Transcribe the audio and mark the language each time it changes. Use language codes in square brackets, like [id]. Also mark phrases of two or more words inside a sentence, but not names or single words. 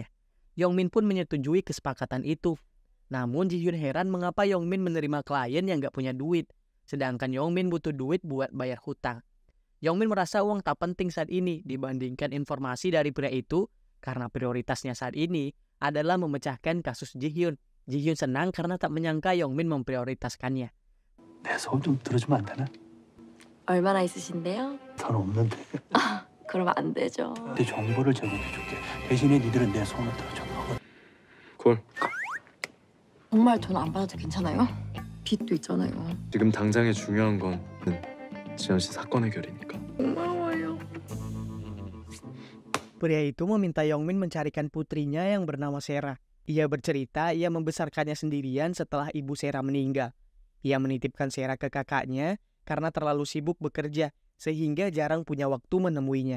[id] Yongmin pun menyetujui kesepakatan itu. Namun Ji-hyun heran mengapa Yongmin menerima klien yang gak punya duit, sedangkan Yongmin butuh duit buat bayar hutang. Yongmin merasa uang tak penting saat ini dibandingkan informasi dari pria itu karena prioritasnya saat ini adalah memecahkan kasus Ji-hyun. Ji-hyun senang karena tak menyangka Yongmin memprioritaskannya. [ko] 내 소원 좀 들어주면 안 되나? 얼마나 있으신데요? 돈 없는데. 그러면 안 되죠. 내 정보를 제공해줄게. 대신에 니들은 내 소원을 들어줘. 콜. 정말 돈 안 받아도 괜찮아요? 빚도 있잖아요. 지금 당장의 중요한 건 지연 씨 사건 해결이니까. 고마워요. [id] Pria itu meminta Yongmin mencarikan putrinya yang bernama Sera. Ia bercerita ia membesarkannya sendirian setelah ibu Sera meninggal. Ia menitipkan Sera ke kakaknya karena terlalu sibuk bekerja sehingga jarang punya waktu menemuinya.